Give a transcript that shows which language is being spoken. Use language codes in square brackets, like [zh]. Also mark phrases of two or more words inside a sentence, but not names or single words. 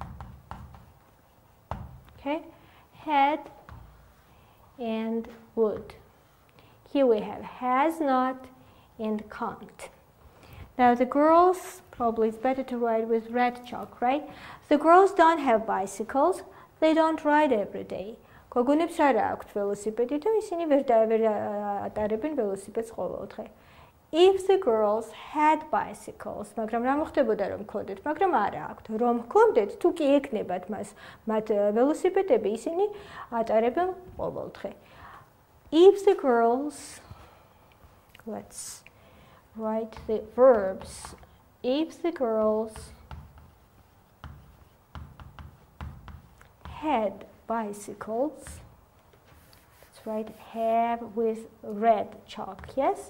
[en] Okay, had and would. Here we have has not and can't. Now the girls, probably it's better to write with red chalk, right? The girls don't have bicycles, they don't ride every day. [ka] გოგონებს არ აქვთ ველოსიპედი და ისინი ვერ ატარებენ ველოსიპედს ყოველდღე. [en] If the girls had bicycles, [ka] მაგრამ რა მოხდებოდა რომ მქონდეთ, მაგრამ არა აქვთ. რომ მქონდეთ, თუ კი ეკნებათ მათ ველოსიპედები, ისინი ატარებენ ყოველდღე. [en] If the girls, let's write the verbs. If the girls had bicycles, let's write have with red chalk, yes?